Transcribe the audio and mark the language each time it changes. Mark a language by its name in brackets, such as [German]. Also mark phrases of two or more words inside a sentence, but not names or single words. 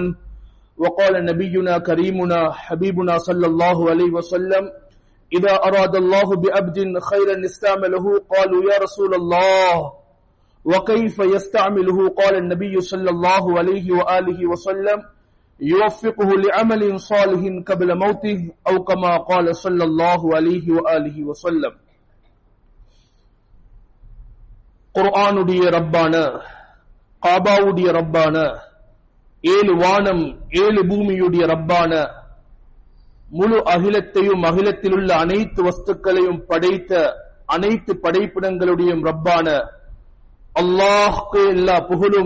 [Arabic] وقال نبينا كريمنا حبيبنا صلى الله عليه وسلم: إذا أراد الله بعبد خيرا استعمله. قالوا: يا رسول الله وكيف يستعمله؟ قال النبي صلى الله عليه وآله وسلم: يوفقه لعمل صالح قبل موته أو كما قال صلى الله عليه وآله وسلم. [Tamil] குர்ஆனுடைய ரப்பான, காபாவுடைய ரப்பான, 7 வானம் 7 பூமியுடைய ரப்பான, முழு அகிலத்தையும் அகிலத்திலுள்ள அனைத்து வஸ்துக்களையும் படைத்த அனைத்து படைப்பிடங்களுடைய ரப்பான அல்லாஹ்க்கு எல்லா புகழும்.